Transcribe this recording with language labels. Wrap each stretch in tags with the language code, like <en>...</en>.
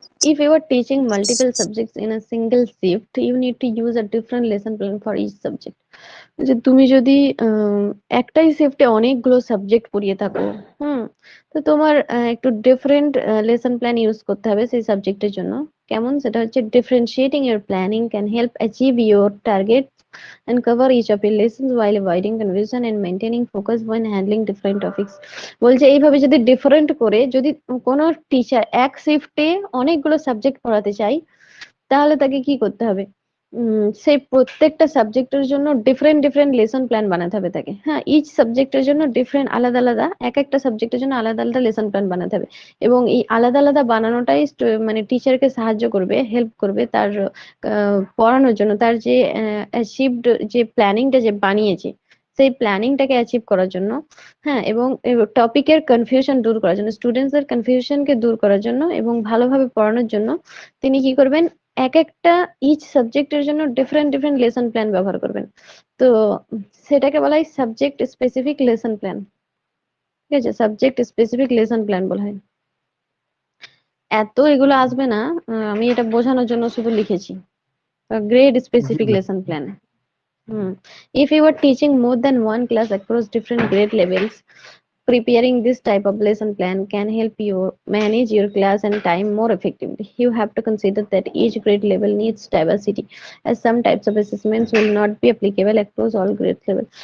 <en>If you are teaching multiple subjects in a single shift, you need to use a different lesson plan for each subject.</en> <bn>যে তুমি যদি একটাই শিফটে অনেকগুলো subject পড়িয়ে থাকো, তো তোমার একটু ডিফারেন্ট লেসন প্ল্যান ইউজ করতে হবে সেই সাবজেক্টের জন্য। কেমন? সেটা হচ্ছে</bn> <en>Differentiating your planning can help achieve your target and cover each of your lessons while avoiding confusion and maintaining focus when handling different topics.</en> <bn>বলছে এইভাবে যদি ডিফারেন্ট করে যদি কোনো টিচার এক শিফটে অনেকগুলো সাবজেক্ট পড়াতে চাই তাহলে তাকে কি করতে হবে, সেই প্রত্যেকটা সাবজেক্টের জন্য ডিফারেন্ট ডিফারেন্ট লেসন প্ল্যান বানাতে হবে তাকে। হ্যাঁ, ইচ সাবজেক্টের জন্য ডিফারেন্ট আলাদা আলাদা এক একটা সাবজেক্টের জন্য আলাদা আলাদা লেসন প্ল্যান বানাতে হবে। এবং এই আলাদা আলাদা বানানোটাই মানে টিচারকে সাহায্য করবে, হেল্প করবে তার পড়ানোর জন্য, তার যে অ্যাচিভড যে প্ল্যানিংটা যে বানিয়েছে সেই প্ল্যানিংটাকে অ্যাচিভ করার জন্য। হ্যাঁ, এবং টপিকের কনফিউশন দূর করার জন্য, স্টুডেন্টসদের কনফিউশনকে দূর করার জন্য এবং ভালোভাবে পড়ানোর জন্য তিনি কি করবেন, এক একটা ইচ সাবজেক্টের জন্য ডিফারেন্ট ডিফারেন্ট লেসন প্ল্যান ব্যবহার করবেন। তো সেটাকে বলা হয় সাবজেক্ট স্পেসিফিক লেসন প্ল্যান। ঠিক আছে, সাবজেক্ট স্পেসিফিক লেসন প্ল্যান বলা হয়। এত এগুলো আসবে না, আমি এটা বোঝানোর জন্য শুধু লিখেছি grade specific lesson plan.</bn> <en>If you are teaching more than one class across different grade levels, preparing this type of lesson plan can help you manage your class and time more effectively. You have to consider that each grade level needs diversity, as some types of assessments will not be applicable across all grade level.</en>